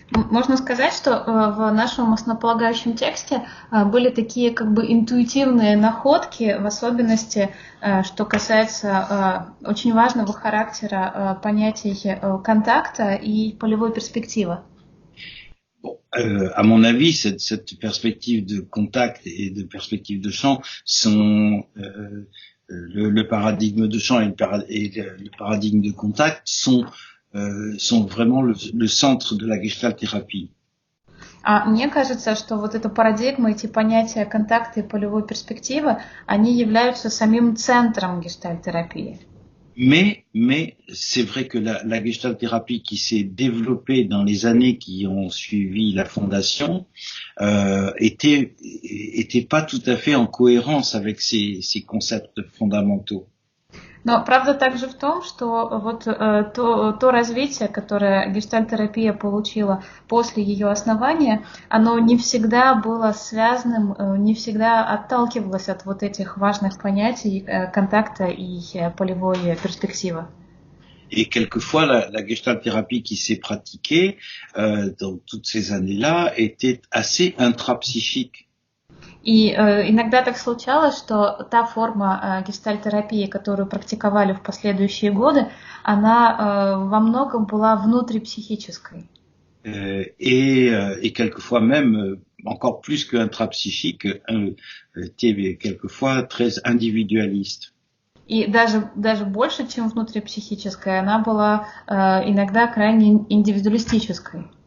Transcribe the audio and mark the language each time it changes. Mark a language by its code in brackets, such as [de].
[ru] Можно сказать, что в нашем основополагающем тексте были такие как бы интуитивные находки, в особенности, что касается очень важного характера понятий контакта и полевой перспективы. [fr] Bon, à mon avis, cette perspective de contact et de perspective de champ sont le paradigme de champ et le paradigme de contact sont vraiment le centre de la gestalt-thérapie. [ru] А мне кажется, что вот эта парадигма, эти понятия контакта и полевой перспективы, они являются самим центром гештальт-терапии. [fr] Mais c'est vrai que la gestalt-thérapie qui s'est développée dans les années qui ont suivi la fondation était pas tout à fait en cohérence avec ces concepts fondamentaux. [ru] Но правда также в том, что вот то развитие, которое гештальт-терапия получила после ее основания, оно не всегда было связанным, не всегда отталкивалось от вот этих важных понятий контакта и полевой перспективы. [fr] Et quelquefois, la gestalt-thérapie qui s'est pratiquée dans toutes ces années-là était assez intrapsychique. [ru] И иногда так случалось, что та форма гештальт-терапии, которую практиковали в последующие годы, она во многом была внутрипсихической. [fr] Et quelquefois même, encore plus que intrapsychique, était quelquefois très individualiste. [ru] И даже больше, чем внутрипсихическая, она была иногда крайне индивидуалистической.